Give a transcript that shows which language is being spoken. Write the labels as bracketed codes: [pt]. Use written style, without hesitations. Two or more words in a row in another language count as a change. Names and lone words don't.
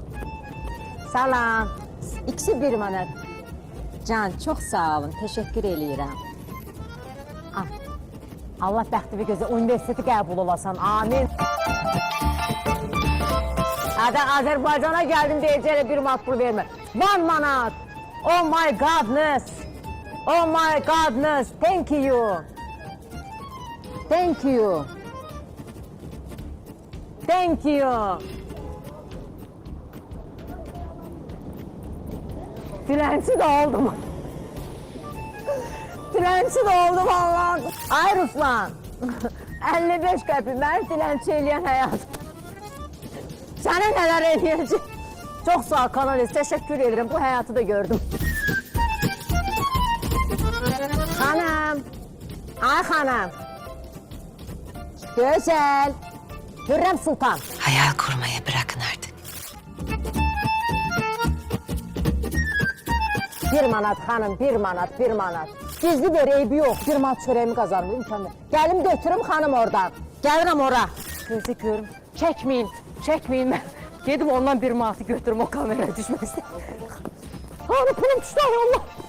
[az] Salam. İkisi 1 manat. Can, çox sağ olun, təşəkkür edirəm. Allah bəxti bir gözə, universiteti qəbul olasan, amin. Azərbaycana gəldim deyəcəklə 1 manat pul vermə. 1 manat. [en] Oh my godness. Oh my godness. Thank you. Thank you. Thank you. [tr] Dilenci de oldum. Dilenci de oldum Allah'ım. [az] Ay Ruslan. 55 qəpik məni dilenci eləyən həyat. Sənə nələr eləyəcək? Çox sağ ol kanalist, təşəkkür edirəm. Bu həyatı da gördüm. Xanım. Ay xanım. Gözəl. Hürrem Sultan. [tr] Hayal kurmayı bırakın artık. [az] 1 manat xanım, 1 manat, 1 manat. Gizli ver, eybi yox. 1 manat çörəyimi qazanım, imkanı. Gəlim götürüm xanım oradan. Gəlirəm ora. Gözü görüm. Çəkməyin, çəkməyin mən. Gedim ondan 1 manatı götürüm, o kameraya düşməsin. Hanı pulum düşdü, ay Allah.